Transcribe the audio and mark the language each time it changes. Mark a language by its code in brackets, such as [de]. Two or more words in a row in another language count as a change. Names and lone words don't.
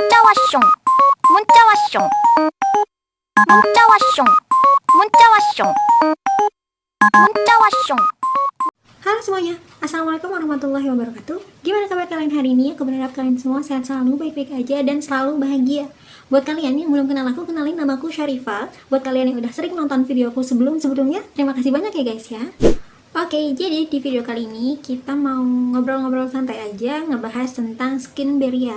[ko] 왔숑 문자 왔숑 문자 왔숑 문자 왔숑 문자 왔숑. [id] Halo semuanya, [ar] السلام عليكم ورحمة الله وبركاته. [id] Gimana kabar kalian hari ini? Aku berharap kalian semua sehat selalu, baik-baik aja, dan selalu bahagia. Buat kalian yang belum kenal aku, kenalin, namaku Syarifah. Buat kalian yang udah sering nonton videoku sebelumnya, terima kasih banyak ya guys ya. Oke, jadi di video kali ini kita mau ngobrol-ngobrol santai aja, ngebahas tentang [en] skin barrier.